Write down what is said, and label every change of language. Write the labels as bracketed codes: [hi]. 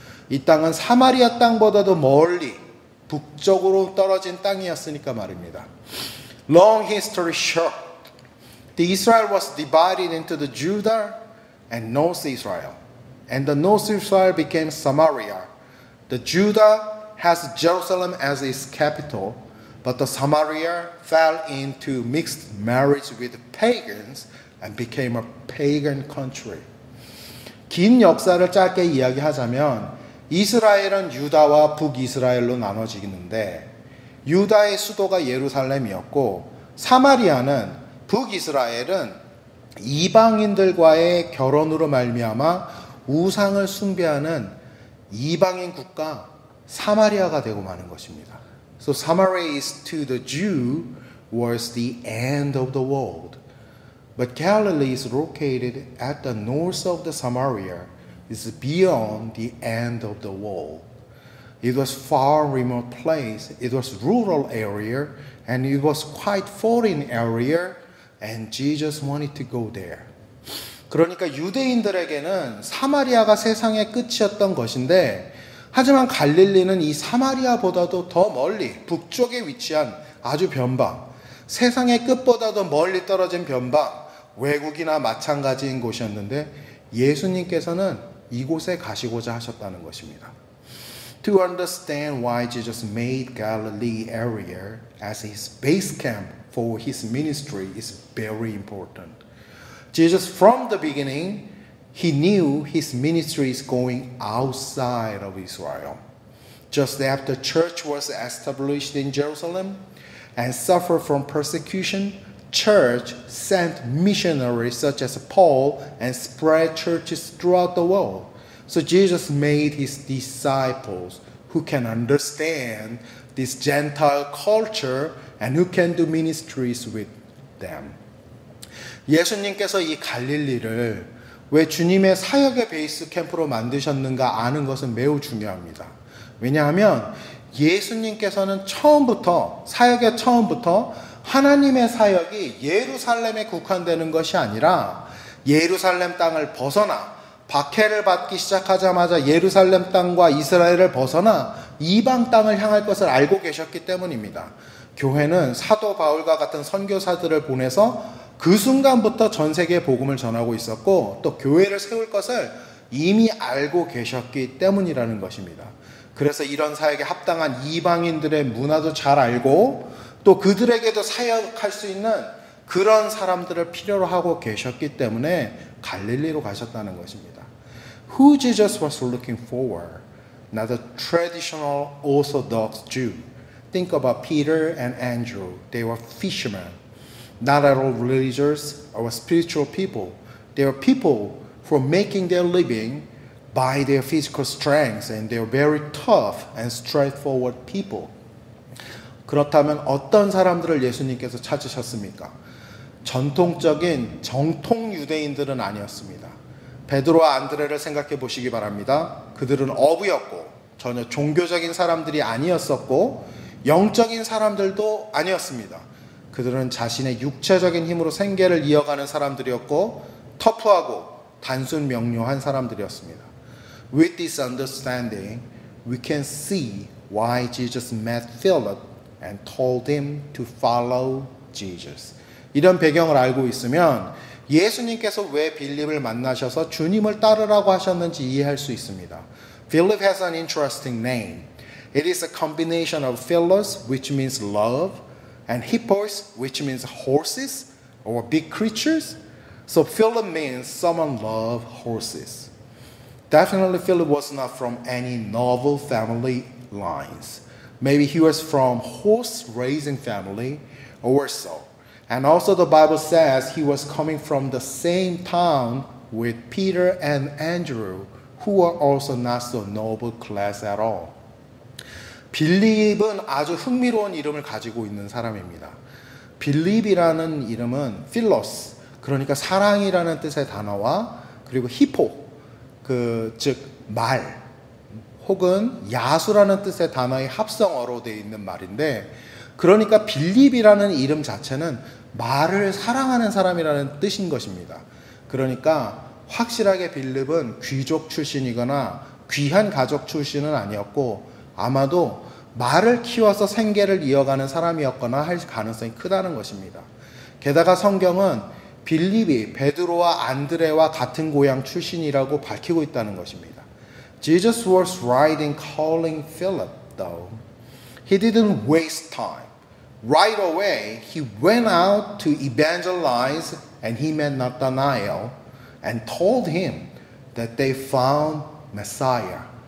[ko] 이 땅은 사마리아 땅보다도 멀리 북쪽으로 떨어진 땅이었으니까 말입니다. [en] Long history short, the Israel was divided into the Judah and North Israel. And the North Israel became Samaria. The Judah has Jerusalem as its capital, but the Samaria fell into mixed marriage with pagans and became a pagan country. [ko] 긴 역사를 짧게 이야기하자면 이스라엘은 유다와 북이스라엘로 나눠지는데 유다의 수도가 예루살렘이었고 사마리아는 북이스라엘은 이방인들과의 결혼으로 말미암아 우상을 숭배하는 이방인 국가 사마리아가 되고 마는 것입니다. [en] So Samaria is to the Jew was the end of the world. But Galilee is located at the north of the Samaria, is beyond the end of the world. It was far remote place. It was rural area, and it was quite foreign area, and Jesus wanted to go there. [ko] 그러니까 유대인들에게는 사마리아가 세상의 끝이었던 것인데 하지만 갈릴리는 이 사마리아보다도 더 멀리 북쪽에 위치한 아주 변방, 세상의 끝보다도 멀리 떨어진 변방, 외국이나 마찬가지인 곳이었는데 예수님께서는 이곳에 가시고자 하셨다는 것입니다. [en] To understand why Jesus made Galilee area as his base camp for his ministry is very important. Jesus from the beginning, he knew his ministry is going outside of Israel. Just after church was established in Jerusalem and suffered from persecution, church sent missionaries such as Paul and spread churches throughout the world. So Jesus made his disciples who can understand this Gentile culture and who can do ministries with them. [ko] 예수님께서 이 갈릴리를 왜 주님의 사역의 베이스 캠프로 만드셨는가 아는 것은 매우 중요합니다. 왜냐하면 예수님께서는 사역의 처음부터 하나님의 사역이 예루살렘에 국한되는 것이 아니라 예루살렘 땅을 벗어나 박해를 받기 시작하자마자 예루살렘 땅과 이스라엘을 벗어나 이방 땅을 향할 것을 알고 계셨기 때문입니다. 교회는 사도 바울과 같은 선교사들을 보내서 그 순간부터 전 세계에 복음을 전하고 있었고 또 교회를 세울 것을 이미 알고 계셨기 때문이라는 것입니다. 그래서 이런 사역에 합당한 이방인들의 문화도 잘 알고 또 그들에게도 사역할 수 있는 그런 사람들을 필요로 하고 계셨기 때문에 갈릴리로 가셨다는 것입니다. [en] Who Jesus was looking for? Not a traditional Orthodox Jew. Think about Peter and Andrew. They were fishermen. Not at all religious or spiritual people. They were people who were making their living by their physical strength and they were very tough and straightforward people. [ko] 그렇다면 어떤 사람들을 예수님께서 찾으셨습니까? 전통적인 정통 유대인들은 아니었습니다. 베드로와 안드레를 생각해 보시기 바랍니다. 그들은 어부였고 전혀 종교적인 사람들이 아니었었고 영적인 사람들도 아니었습니다. 그들은 자신의 육체적인 힘으로 생계를 이어가는 사람들이었고 터프하고 단순 명료한 사람들이었습니다. [en] With this understanding, we can see why Jesus met Philip and told him to follow Jesus. [ko] 이런 배경을 알고 있으면 예수님께서 왜 빌립을 만나셔서 주님을 따르라고 하셨는지 이해할 수 있습니다. [en] Philip has an interesting name. It is a combination of philos, which means love, and hippos, which means horses or big creatures. So Philip means someone loves horses. Definitely Philip was not from any noble family lines. Maybe he was from horse-raising family or so. And also the Bible says he was coming from the same town with Peter and Andrew, who are also not so noble class at all. [ko] 빌립은 아주 흥미로운 이름을 가지고 있는 사람입니다. 빌립이라는 이름은 필로스, 그러니까 사랑이라는 뜻의 단어와 그리고 히포, 즉 말, 혹은 야수라는 뜻의 단어의 합성어로 되어 있는 말인데 그러니까 빌립이라는 이름 자체는 말을 사랑하는 사람이라는 뜻인 것입니다. 그러니까 확실하게 빌립은 귀족 출신이거나 귀한 가족 출신은 아니었고 아마도 말을 키워서 생계를 이어가는 사람이었거나 할 가능성이 크다는 것입니다. 게다가 성경은 빌립이 베드로와 안드레와 같은 고향 출신이라고 밝히고 있다는 것입니다. [en] Jesus was right in calling Philip, though. He didn't waste time. Right away, he went out to evangelize and he met Nathanael and told him that they found Messiah.